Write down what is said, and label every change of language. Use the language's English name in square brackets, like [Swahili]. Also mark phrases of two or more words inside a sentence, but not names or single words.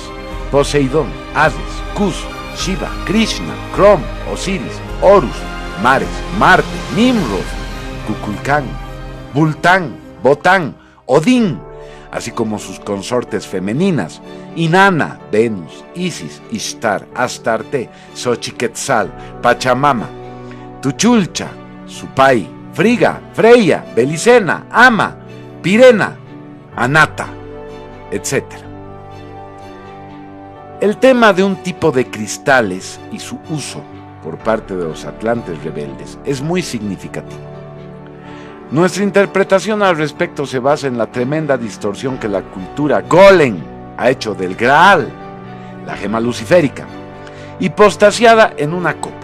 [Spanish] Poseidón, Hades, Cus, Shiva, Krishna, Crom, Osiris, Horus, Mares, Marte, Nimrod, Kukulcán, Bultán, Botán, Odín, así como sus consortes femeninas: Inanna, Venus, Isis, Ishtar, Astarte, Xochiquetzal, Pachamama, Tuchulcha, Supai, Friga, Freya, Belicena, Ama, Pirena, Anata, etc. El tema de un tipo de cristales y su uso por parte de los atlantes rebeldes es muy significativo. Nuestra interpretación al respecto se basa en la tremenda distorsión que la cultura golem ha hecho del Graal, la gema luciférica, hipostasiada en una copa.